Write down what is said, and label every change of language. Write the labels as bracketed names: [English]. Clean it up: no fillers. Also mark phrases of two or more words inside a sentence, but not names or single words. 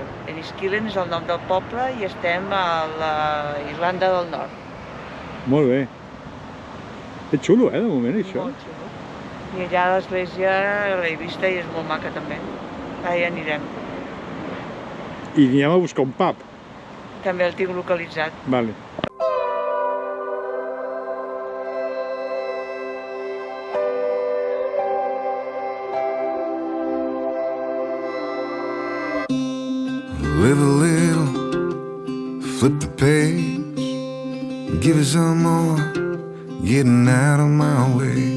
[Catalan] Enniskillen és el nom del poble i estem a la Irlanda del Nord. Molt bé. És xulo, de moment, això. Molt xulo. I allà a l'església l'he vista i és molt maca també. Allà anirem. I anirem a buscar un pub. També el tinc localitzat. Vale. [English] Live a little, flip the page, give it some more, getting out of my way.